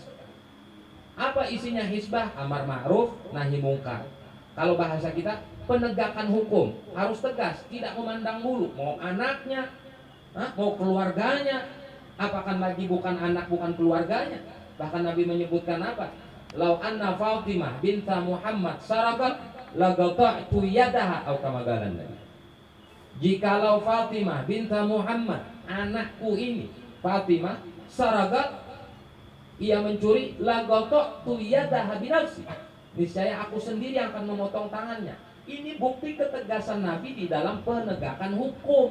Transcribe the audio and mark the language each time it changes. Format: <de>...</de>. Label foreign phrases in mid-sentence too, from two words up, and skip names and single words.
<id>Apa isinya hisbah?</id> <ar>أمر معروف نهي منكر.</ar> <id>Kalau bahasa kita, penegakan hukum harus tegas, tidak memandang bulu. Mau anaknya, mau keluarganya, apakah lagi bukan anak, bukan keluarganya. Bahkan Nabi menyebutkan apa?</id> <ar>لو أن فاطمة بنت محمد سرقت لقطعت يدها, atau كما قال النبي.</ar> <id>Jikalau Fatimah binta Muhammad, anakku ini Fatimah sarakat, ia mencuri,</id> <ar>لقطعت يدها بنفسي,</ar> <id>niscaya aku sendiri yang akan memotong tangannya. Ini bukti ketegasan Nabi di dalam penegakan hukum.</id>